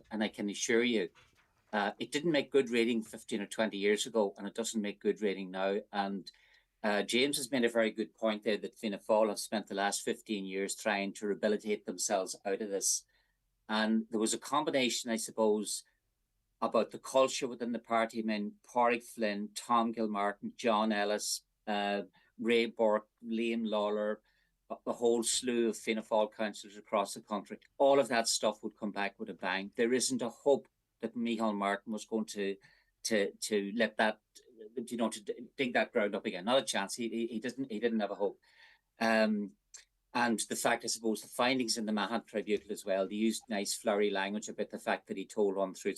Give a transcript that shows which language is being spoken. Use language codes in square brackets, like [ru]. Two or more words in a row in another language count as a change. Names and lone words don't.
[en] And I can assure you, it didn't make good reading 15 or 20 years ago, and it doesn't make good reading now. And James has made a very good point there that Fianna Fáil have spent the last 15 years trying to rehabilitate themselves out of this. And there was a combination, I suppose, about the culture within the party. I mean, Pádraig Flynn, Tom Gilmartin, John Ellis, Ray Burke, Liam Lawler, a whole slew of Fianna Fáil councillors across the country. All of that stuff would come back with a bang. There isn't a hope that Micheál Martin was going to let that, you know, to dig that ground up again. Not a chance. He didn't have a hope. And the fact, I suppose, the findings in the Mahan Tribunal as well, they used nice flowery language about the fact that he told untruths.